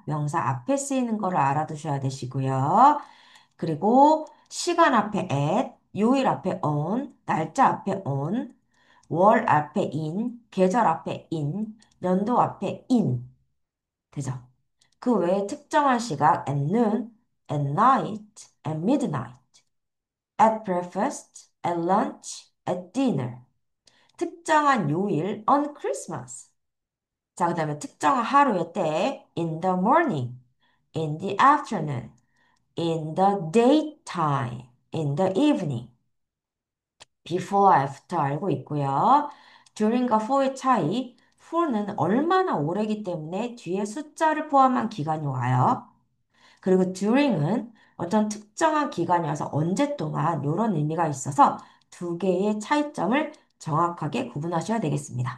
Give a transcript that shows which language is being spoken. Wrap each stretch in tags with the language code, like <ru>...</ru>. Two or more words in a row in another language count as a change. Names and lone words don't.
<ko>명사 앞에 쓰이는 거를 알아두셔야 되시고요. 그리고 시간 앞에 at, 요일 앞에 on, 날짜 앞에 on, 월 앞에 in, 계절 앞에 in, 연도 앞에 in. 되죠? 그 외에 특정한 시각</ko> <en>at noon, at night, at midnight, at breakfast, at lunch, at dinner.</en> <ko>특정한 요일</ko> <en>on Christmas.</en> <ko>자, 그 다음에 특정한 하루의 때</ko> <en>in the morning, in the afternoon, in the daytime, in the evening. before, after</en> <ko>알고 있고요. during과 for의 차이. for는 얼마나 오래기 때문에 뒤에 숫자를 포함한 기간이 와요. 그리고 during은 어떤 특정한 기간이어서 언제 동안 이런 의미가 있어서 두 개의 차이점을 정확하게 구분하셔야 되겠습니다.</ko>